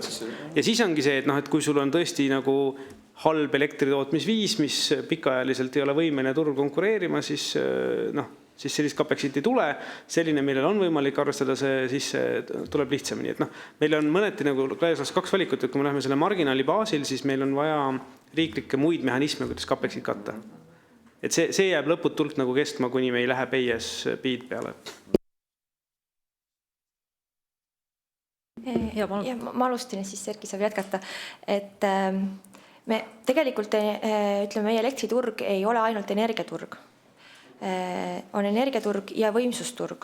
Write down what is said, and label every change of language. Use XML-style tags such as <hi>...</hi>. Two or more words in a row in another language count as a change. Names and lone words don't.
<et>Ja siis ongi see, et kui sul on tõesti nagu halb elektritootmisviis, mis pikaajaliselt ei ole võimeline turul konkureerima, siis sellist CAPEX-it ei tule. Selline, millel on võimalik arvestada, see sisse tuleb lihtsamini. Et meil on mõneti nagu laias kaks valikut, et kui me läheme selle marginaali baasil, siis meil on vaja riiklikke muid mehhanisme, kuidas CAPEX-it katta. Et see jääb lõputult nagu kestma, kuni me ei lähe</et> <en>pay as speed</en> <et>peale. Ja, ma alustin, siis Erki saab jätkata, et me tegelikult ütleme, meie elektriturg ei ole ainult energiaturg. On energiaturg ja võimsusturg.</et>